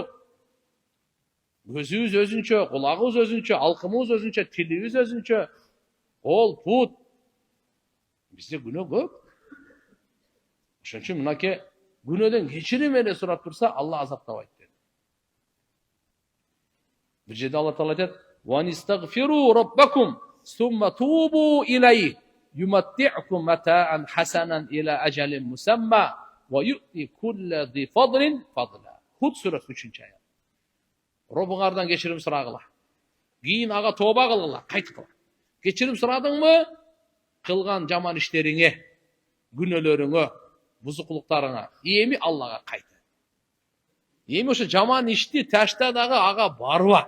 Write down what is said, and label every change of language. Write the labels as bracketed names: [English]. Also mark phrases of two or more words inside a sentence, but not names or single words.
[Kyrgyz] Көзүбүз өзүнчө, кулагыбыз өзүнчө, алкымыбыз өзүнчө, тилибиз өзүнчө. Кол, пут. Бизде күнөө көп. Ошон үчүн мынаке күнөөдөн кечирим эле сурап турса, Алла азаптабайт dedi. Бир жерде Алла Таала айтат: [Arabic] "وأن استغفروا ربكم ثم توبوا إليه يمتعكم متاعا حسنا إلى أجل مسمى ويؤت كل ذي فضل فضله." [Kyrgyz] Худ сүрөсү 3-чы аят. Робуңардан кечирим сурагыла. Кийин ага тооба кылгыла, кайтып. Кечирим сурадыңмы? Кылган жаман иштериңе, күнөөлөрүңө, бузукулуктарыңа, эми Аллага кайт. Эми ошо жаман ишти ташта дагы ага барба.